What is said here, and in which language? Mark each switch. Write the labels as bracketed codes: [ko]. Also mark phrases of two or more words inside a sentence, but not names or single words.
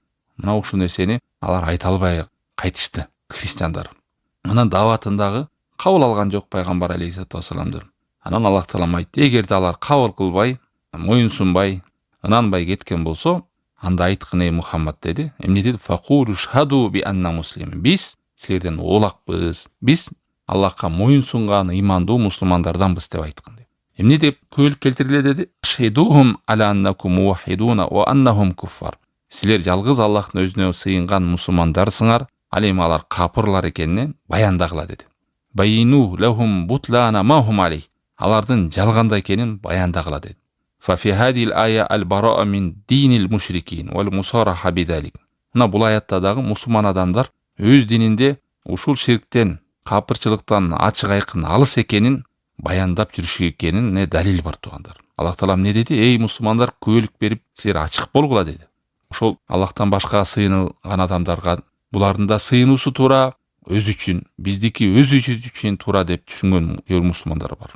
[ky] Мына ушул нерсени алар айта албай кайтышты, христиандар. Анан даватындагы кабыл алган жок пайгамбар алейхиссалату вассаламды. Анан Аллах Таалам айтты, эгерде алар кабыл кылбай, моюнсунбай, ынанбай кеткен болсо, анда айткын эй Мухаммад деди. Эмне деди? [ar] فقولوا اشهدوا بأنا مسلمين. [ky] Биз силерден олакпыз. Биз Аллахка моюнсунган имандуу мусулмандарданбыз деп айткан деп. Эмне деп күбөлүк келтириле деди? [ar] اشهدوهم على أنكم موحدون وأنهم كفار. [ky] Силер жалгыз Аллахтын өзүнө сыйынган мусулмандарсыңар, ал эми алар капырлар экенин баяндагыла деди. [ar] بينوا لهم بطلان ما هم عليه. [ky] Алардын жалганда экенин баяндагыла деди. [ar] ففي هذه الآية البراءة من دين المشركين والمصارحة بذلك. [ky] Мына бул аятта дагы мусулман адамдар өз дининде ушул ширктен, капырчылыктан ачык айкын алыс экенин баяндап жүрүшү экенине далил бар туугандар. Аллах Таалам не деди? Эй мусулмандар, күбөлүк берип, силер ачык болгула деди. ошол Аллахтан башкага сыйынган адамдарга булардын да сыйынуусу туура, өз үчүн, биздики өзүбүз үчүн туура деп түшүнгөн кээ бир мусулмандар бар.